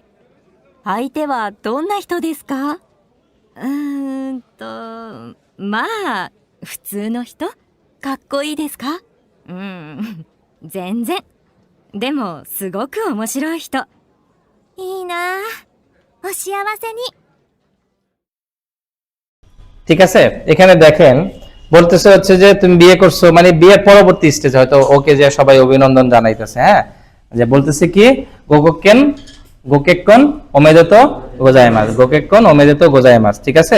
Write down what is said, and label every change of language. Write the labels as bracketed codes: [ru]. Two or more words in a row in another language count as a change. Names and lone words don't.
[ja] 相手はどんな人ですか？まあ、普通の人？かっこいいですか？全然。でも、すごく面白い人。いいなあ。お幸せに。 [bn] ঠিক আছে, এখানে দেখেন বলতেছে হচ্ছে যে তুমি বিয়ে করছো, মানে বিয়ের পরবর্তী স্টেজ, হয়তো ওকে যে সবাই অভিনন্দন জানাইতেছে, হ্যাঁ, যে বলতেছে কি [ja] ご結婚 ご結婚 おめでとうございます, ご結婚 おめでとうございます, [bn] ঠিক আছে।